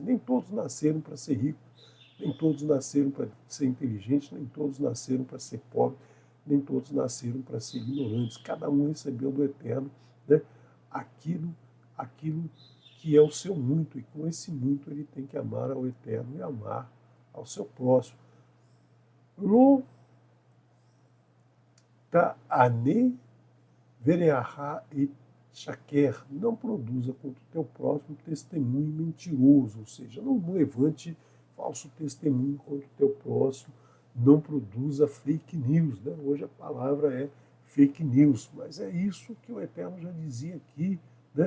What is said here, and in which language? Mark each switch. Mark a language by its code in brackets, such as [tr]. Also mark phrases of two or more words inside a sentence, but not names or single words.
[pt] Nem todos nasceram para ser ricos, nem todos nasceram para ser inteligentes, nem todos nasceram para ser pobres, nem todos nasceram para ser ignorantes. Cada um recebeu do Eterno, né, aquilo que é o seu muito, e com esse muito ele tem que amar ao Eterno e amar ao seu próximo. [he] לא תענה ברעך עד שקר, [pt] não produza contra o teu próximo testemunho mentiroso, ou seja, não levante falso testemunho contra o teu próximo, não produza [en] fake news. [pt] Né? Hoje a palavra é [en] fake news, [pt] mas é isso que o Eterno já dizia aqui, né?